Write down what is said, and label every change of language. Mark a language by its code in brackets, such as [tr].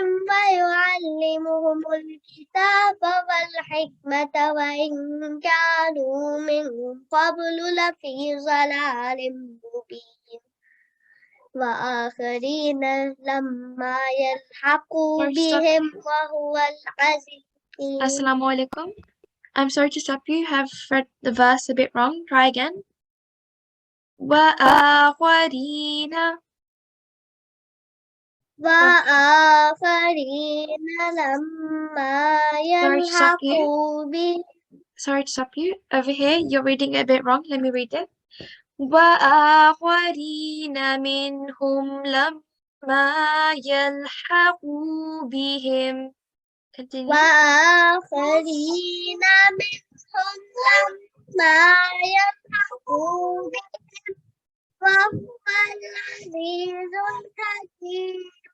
[ar] ويعلمهم الكتاب والحكمة وإن كانوا من قبل لفي ضلال مبين وآخرين لما يلحقوا بهم وهو العزيز. Assalamu alaikum. [en] I'm sorry to stop you. You have read the verse a bit wrong. Try again. وآخرين [ar] وآخرين لما يلحقوا بهم. [en] Sorry to stop you. Over here, you're reading it a bit wrong. Let me read it. [ar] وآخرين منهم لما يلحقوا بهم. [en] Continue. [ar] وآخرين منهم لما يلحقوا بهم وهو العزيز الحكيم.